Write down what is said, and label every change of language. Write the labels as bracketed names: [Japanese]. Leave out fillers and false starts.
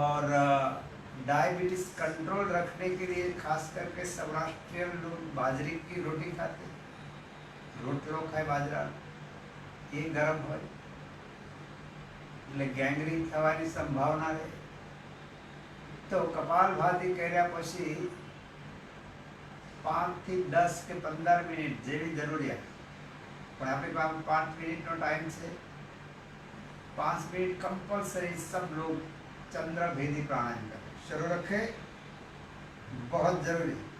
[Hindi] और diabetes control रखने के लिए खास करके सौराष्ट्रीय लोग बाजरे की रोटी खाते हैं। रोटलो खाए बाजरा, ये गरम हो [Gujarati] એટલે ગેંગ્રીન થવાની સંભાવના રહે। તો કપાલભાતિ કર્યા પછી 5 થી 10 કે 15 મિનિટ જેવી જરૂરિયાત, પણ આપણી પાસે 5 મિનિટનો ટાઈમ છે। 5 મિનિટ [Hindi] कंपलसरी सब लोग चंद्रभेदी प्राणायाम करें, शुरू रखे, बहुत जरूरी।